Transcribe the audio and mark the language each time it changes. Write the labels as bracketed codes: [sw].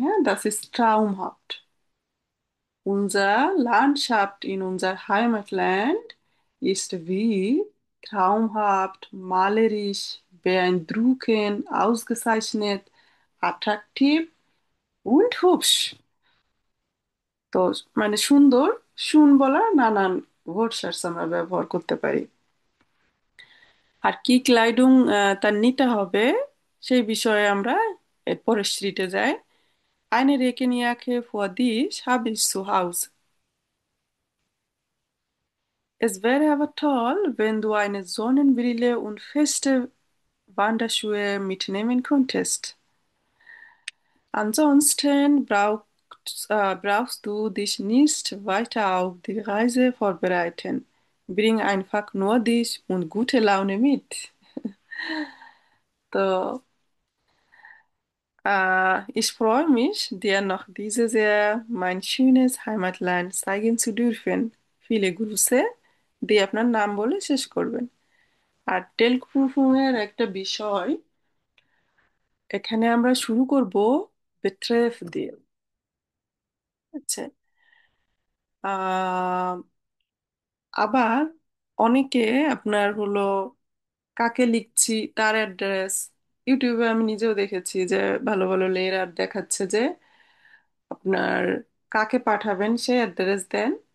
[de] হ্যাঁ, das ist traumhaft। Unser Landschaft in unser Heimatland ist wie traumhaft, malerisch, beeindruckend, ausgezeichnet, attraktiv und hübsch। [bn] তো মানে সুন্দর, সুন বলার নানান ভার্সাস আমরা ব্যবহার করতে পারি। আর কি ক্লাইডুং তার নিতে হবে সেই বিষয়ে আমরা এর পরের স্ট্রিটে যাই। [de] Eine Regenjacke für dich habe ich zu Hause. Es wäre aber toll, wenn du eine Sonnenbrille und feste Wanderschuhe mitnehmen könntest. Ansonsten brauchst du dich nicht weiter auf die Reise vorbereiten. Bring einfach nur dich und gute Laune mit. So, ich freue mich, dir noch dieses Jahr mein schönes Heimatland zeigen zu dürfen. viele Grüße, [bn] দিয়ে আপনার নাম বলে শেষ করবেন। আর টেলপ্রুফিং এর একটা বিষয়, এখানে আমরা শুরু করব বেট্রেফ দিয়ে। আচ্ছা, আহ আবার অনেকে আপনার হলো কাকে লিখছি তার অ্যাড্রেস, ইউটিউবে আমি নিজেও দেখেছি যে ভালো ভালো লেয়ার দেখাচ্ছে যে আপনার কাকে পাঠাবেন সে অ্যাড্রেস দেন।